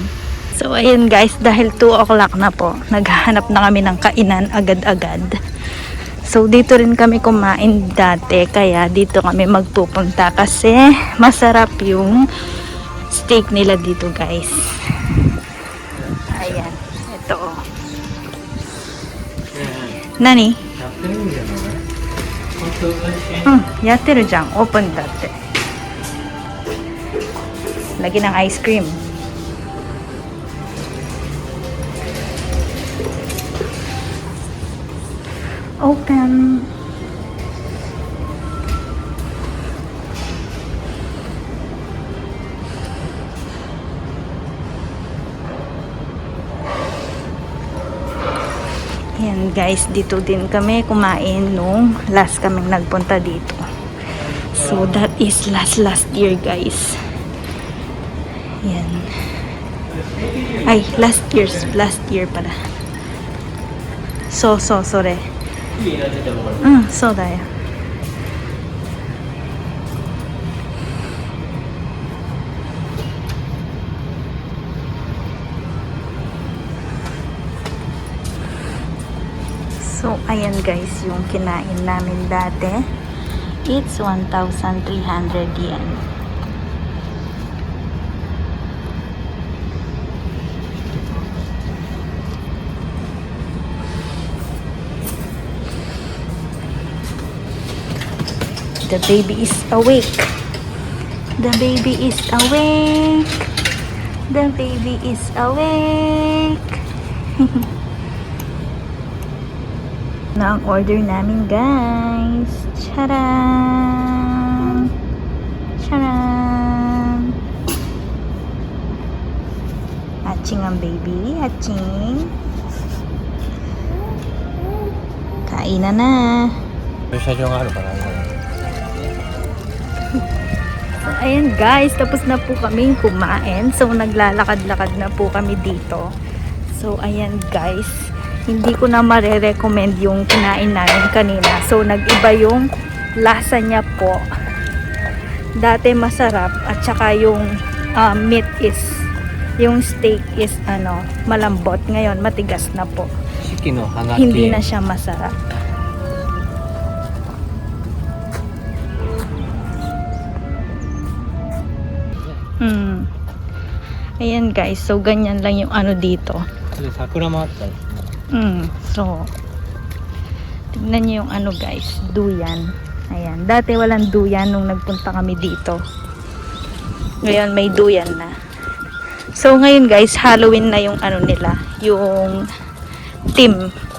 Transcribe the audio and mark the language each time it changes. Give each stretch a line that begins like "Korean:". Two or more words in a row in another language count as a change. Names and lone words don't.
Filipino: So, ayun guys, dahil 2 o'clock na po, naghahanap na kami ng kainan agad-agad. So, dito rin kami kumain dati, kaya dito kami magpupunta kasi masarap yung steak nila dito guys. Ayan, ito oh.
Japanese: Nani? やってるじゃん。オープンだって。
Filipino: Lagi ng ice cream. Open. Ayan guys, dito din kami kumain nung last kaming nagpunta dito.
English: So that is last year guys.
Filipino: Ayan. Ay, last year pala. So,
Japanese: それ。そうだよ。
Filipino: So, ayan guys, yung kinain namin dati.
English: It's 1,300 yen. The baby is awake. The baby is awake. The baby is awake.
Filipino: Na ang order namin, guys. Charan! Charan! Hatching ang baby. Hatching. Kainan na.
Japanese: 駐車場があるからね。
Filipino: So, ayan guys, tapos na po kaming kumain. So, naglalakad-lakad na po kami dito. So, ayan guys, hindi ko na marirecommend yung kinain namin kanina. So, nag-iba yung lasa niya po. Dati masarap at saka yung meat is, yung steak is malambot. Ngayon, matigas na po.
Japanese: 四季の花系。
Filipino: Hindi na siya masarap. Ayan guys, so ganyan lang yung dito.
Japanese: で桜もあったり。
Filipino: So, tignan nyo yung guys, duyan. Ayan, dati walang duyan nung nagpunta kami dito. Ngayon may duyan na. So ngayon guys, Halloween na yung nila, yung theme.